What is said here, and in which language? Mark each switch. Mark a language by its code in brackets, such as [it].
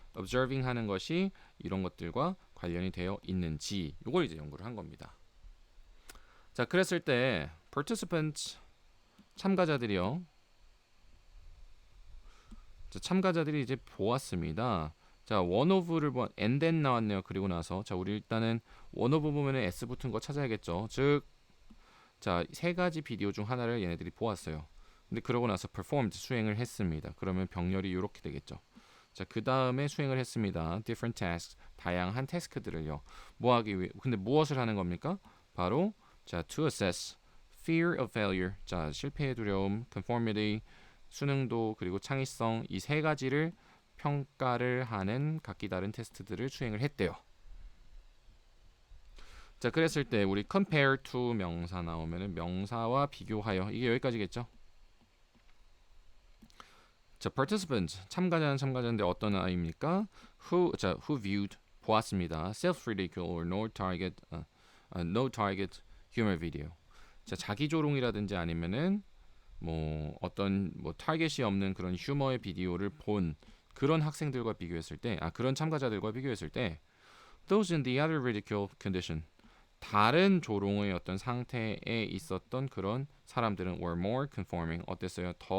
[ko] observing 하는 것이 이런 것들과 관련이 되어 있는지 이걸 이제 연구를 한 겁니다. 자, 그랬을 때 participants 참가자들이요. 자, 참가자들이 이제 보았습니다. [en] 자, one of를 and then [ko] 나왔네요. 그리고 나서 자, 우리 일단은 one of 보면은 s 붙은 거 찾아야겠죠. 즉, 자, 세 가지 비디오 중 하나를 얘네들이 보았어요. 근데 그러고 나서 performed 수행을 했습니다. 그러면 병렬이 이렇게 되겠죠. 자, 그 다음에 수행을 했습니다. [en] different tasks [ko] 다양한 태스크들을요. 뭐 하기 위해? 근데 무엇을 하는 겁니까? [en] 바로 자, to assess fear of failure. [ko] 자, 실패의 두려움, conformity, 수능도 그리고 창의성 이 세 가지를 평가를 하는 각기 다른 테스트들을 수행을 했대요. 자, 그랬을 때 우리 compare to 명사 나오면은 명사와 비교하여 이게 여기까지겠죠? 자, participants 참가자는 참가자인데 어떤 아이입니까? [en] who viewed [ko] 보았습니다. [en] self-ridicule or no target humor video. [ko] 자, 자기 조롱이라든지 아니면은 뭐 어떤 뭐 타겟이 없는 그런 휴머의 비디오를 본 그런 학생들과 비교했을 때, 그런 참가자들과 비교했을 때, [en] those in the other ridicule condition, [ko] 다른 조롱의 어떤 상태에 있었던 그런 사람들은 [en] were more conforming, [ko] 어땠어요?